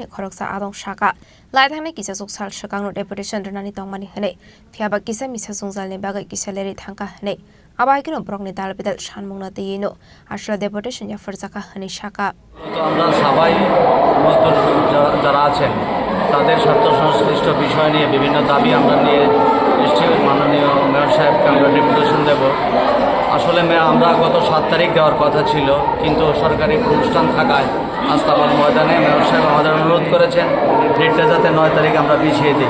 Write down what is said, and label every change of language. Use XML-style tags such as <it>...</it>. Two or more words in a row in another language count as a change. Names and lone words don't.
<trp>खरकसा आदं शाखा लाइथांनाय किसा जुगसाल सकांनो डेपुटेशन रनानि तंमानि हनै फियाबा किसा मिसा जुंजालनि बागै किसा लेरि थांका हनै आबाहायखिनो ब्रकनि दालबिदाल सानमुंना देयिनो आसला डेपुटेशन याफर जाका हनै शाखा</trp> <bn>তো আমরা সবাই মজদুর যারা আছেন তাদের স্বার্থ সংশ্লিষ্ট বিষয় নিয়ে বিভিন্ন দাবি আমরা নিয়ে এসেছি মাননীয় মেয়র সাহেবকে আমরা ডেপুটেশন দেব। আসলে আমরা গত 7 তারিখ দেওয়ার কথা ছিল, কিন্তু সরকারি অনুষ্ঠান থাকায় আস্তাবল ময়দানে মেয়র সাহেব আমাদের অনুরোধ করেছেন ডেটটা যাতে 9 তারিখ আমরা পিছিয়ে দিই।</bn>